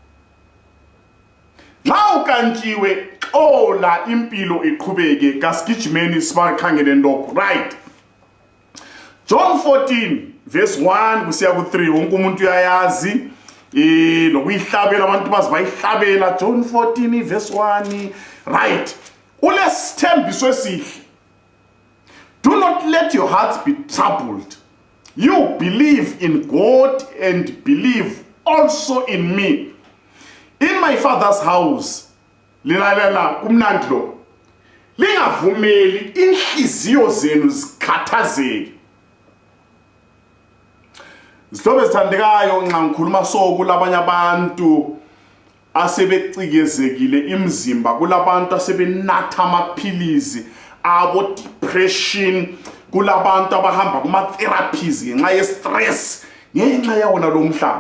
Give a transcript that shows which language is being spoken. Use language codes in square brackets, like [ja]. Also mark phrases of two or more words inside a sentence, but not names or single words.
[nd] Nxa ukantshiwe xola impilo iqhubeke, kasigijimeni sibakhangele ndokho, right? John 14 verse 1 kusiya ku3 wonke umuntu uyayazi lokuyihlabela abantu bazibayihlabela. John 14 verse 1, right? Ulesithembiso esihle. [en] Do not let your hearts be troubled. You believe in God and believe also in me. In my Father's house, [nd] lilalela kumnandi lo, lingavumeli inhliziyo zenu zikhathazeke. Zihlobo ezithandekayo nxa ngikhuluma so kulabanye abantu asebecikizekile imzimba, kulabantu asebenatha amaphilizi abo depression, kulabantu abahamba kuma therapies ngenxa ye stress, ngenxa yawona lo mhlaba.